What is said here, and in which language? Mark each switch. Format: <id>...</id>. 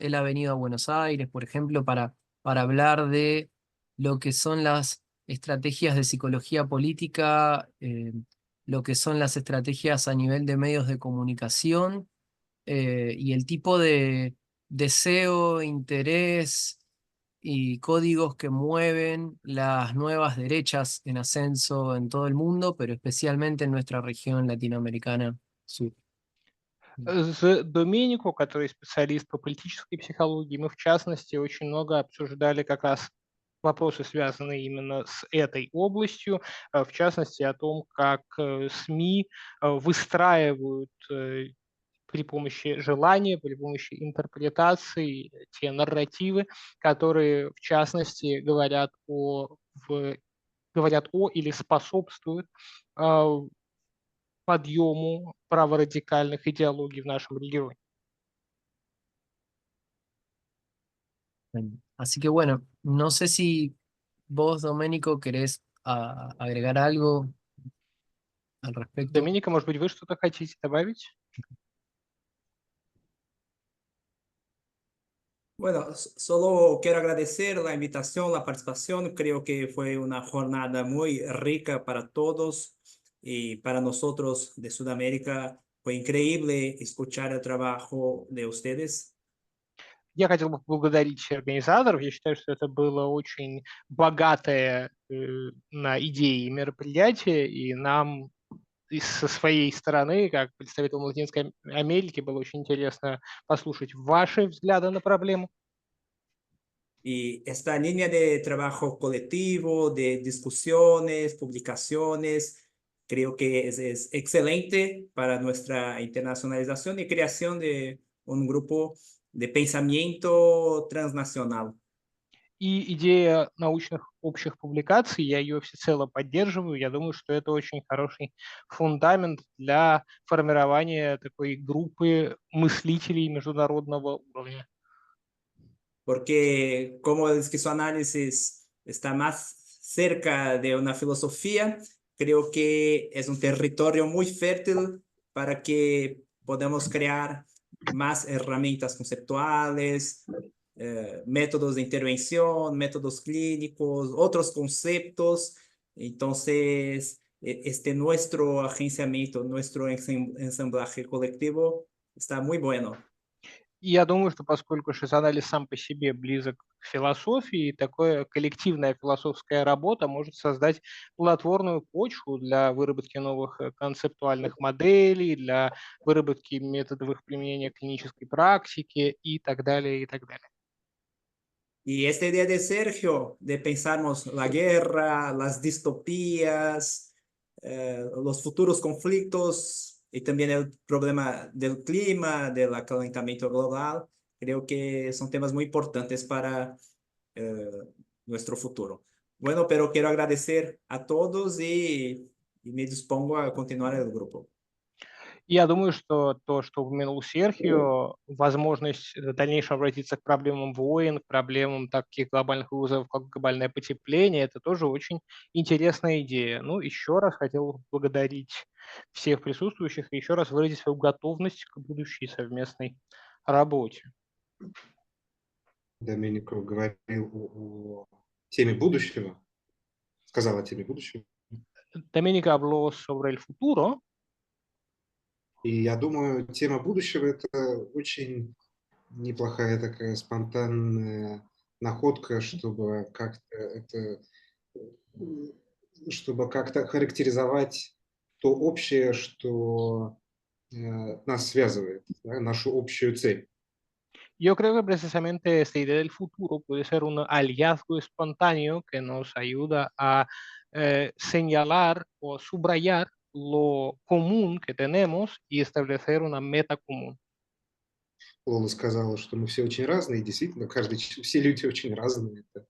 <es>Él ha venido a Buenos Aires, por ejemplo, para hablar de lo que son las estrategias de psicología política, lo que son las estrategias a nivel de medios de comunicación, y el tipo de deseo, interés y códigos que mueven las nuevas derechas en ascenso en todo el mundo, pero especialmente en nuestra región latinoamericana sur.</es> <ru>С Доменико, который специалист по политической психологии, мы в частности очень много обсуждали как раз вопросы, связанные именно с этой областью, в частности о том, как СМИ выстраивают при помощи желания, при помощи интерпретации те нарративы, которые, в частности, говорят о или способствуют подъему праворадикальных идеологий в нашем регионе.</ru> <es>Así que bueno, no sé si vos, Doménico, querés agregar algo al respecto.</es> <ru>Доминика, может быть, вы что-то хотите добавить?</ru> <es>Bueno, solo quiero agradecer la invitación, la participación. Creo que fue una jornada muy rica para todos y para nosotros de Sudamérica. Fue increíble escuchar el trabajo de ustedes.</es> <ru>Я хотел бы поблагодарить организаторов. Я считаю, что это было очень богатое на идеи мероприятие, и нам со своей стороны, как представителю Латинской Америки, было очень интересно послушать ваши взгляды на проблему.</ru> <es>Y esta línea de trabajo colectivo, de discusiones, publicaciones, creo que es excelente para nuestra internacionalización y creación de un grupo de pensamiento transnacional.</es> <ru>И идея научных общих публикаций, я ее всецело поддерживаю. Я думаю, что это очень хороший фундамент для формирования такой группы мыслителей международного уровня.</ru> <es>Porque como el esquizoanálisis está más cerca de una filosofía, creo que es un territorio muy fértil para que podamos crear más herramientas conceptuales, métodos de intervención, métodos clínicos, otros conceptos. Entonces, este nuestro agenciamiento, nuestro ensamblaje colectivo está muy bueno.</es> <ru>И я думаю, что поскольку шизоанализ сам по себе близок к философии, такая коллективная философская работа может создать плодотворную почву для выработки новых концептуальных моделей, для выработки методов их применения клинической практики и так далее, и так далее.</ru> <es>Y esta idea de Sergio, de pensarnos la guerra, las distopías, los futuros conflictos y también el problema del clima, del calentamiento global, creo que son temas muy importantes para nuestro futuro. Bueno, pero quiero agradecer a todos y me dispongo a continuar el grupo.</es> <ru>И я думаю, что то, что упомянул Серхио, возможность в дальнейшем обратиться к проблемам войн, к проблемам таких глобальных вызовов, как глобальное потепление, это тоже очень интересная идея. Ну, еще раз хотел поблагодарить всех присутствующих и еще раз выразить свою готовность к будущей совместной работе. Доменико говорил о теме будущего, сказал о теме будущего.</ru> <es>Domenico habló sobre el futuro.</es> <ru>И я думаю, тема будущего – это очень неплохая такая спонтанная находка, чтобы как-то характеризовать то общее, что нас связывает, да, нашу общую цель.</ru> <es>Yo creo que precisamente esta idea del futuro puede ser un hallazgo espontáneo que nos ayuda a señalar o subrayar lo común que tenemos y establecer una meta común.</es> <ru>Лола сказала, что мы все очень разные, действительно, все люди очень разные.</ru>